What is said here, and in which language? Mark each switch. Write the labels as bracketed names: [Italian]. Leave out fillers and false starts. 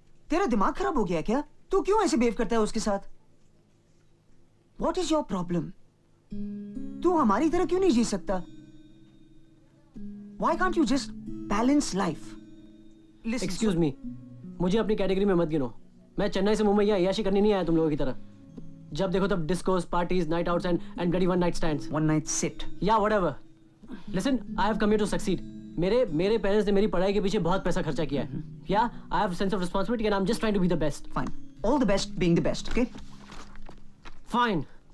[Hindi] तेरा दिमाग खराब हो गया है क्या? तू क्यों ऐसे बिहेव करता है उसके साथ? [English] What is your problem? [Hindi] तू हमारी तरह क्यों नहीं जी सकता? [English] Why can't you just balance life? Listen, Excuse me. [Hindi] मुझे अपनी कैटेगरी में मत गिनो. मैं चेन्नई से मुंबई यहाँ याशी करने नहीं आया तुम लोगों की तरह. जब देखो तब discourse, parties, night outs [English] and bloody one night stands. One night sit. Yeah, whatever. Listen, I have come here to succeed. [Hindi] मेरे पेरेंट्स ने मेरी पढ़ाई के पीछे बहुत पैसा खर्चा किया है. [English] Yeah, I have a sense of responsibility and I'm just trying to be the best. Fine. All the best being the best, okay? Fine.